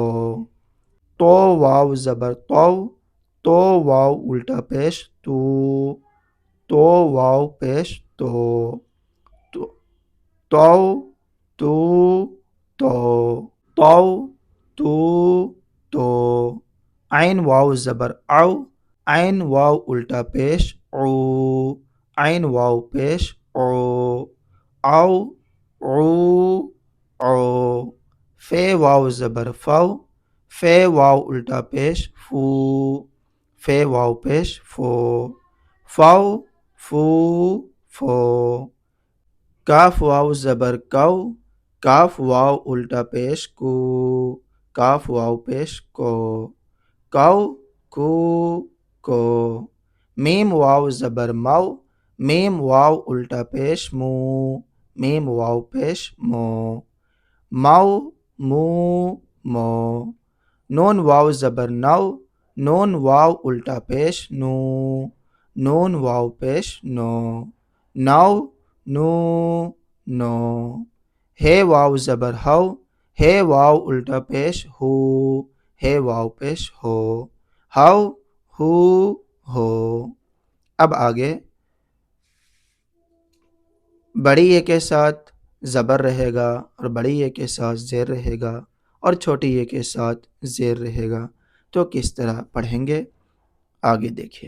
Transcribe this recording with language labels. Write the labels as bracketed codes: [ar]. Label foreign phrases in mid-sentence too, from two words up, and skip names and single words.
[ur] تو واو زبر تو، تو واو الٹا پیش تو، تو واو پیش تو، تو تو تو، تو تو تو۔ عین واو زبر او، عین واو الٹا پیش او، عین واو پیش او، او او او۔ فے واو زبر فو، فے واو الٹا پیش فو، فے واو پیش فو، فو فو فو، کاف واو زبر کو، کاف واو الٹا پیش کو، کاف واو پیش کو، کو کو کو، میم واو زبر مو، میم واو الٹا پیش مو، میم واو پیش مو، مو مو مو، نون واو زبر نو، نون واو الٹا پیش نو، نون واو پیش نو، نو نو نو، ہے واو زبر ہو، ہے واو الٹا پیش ہو، ہے واو پیش ہو، ہو ہو۔ اب آگے بڑی اے کے ساتھ زبر رہے گا اور بڑی اے کے ساتھ زیر رہے گا اور چھوٹی اے کے ساتھ زیر رہے گا، تو کس طرح پڑھیں گے آگے دیکھیے۔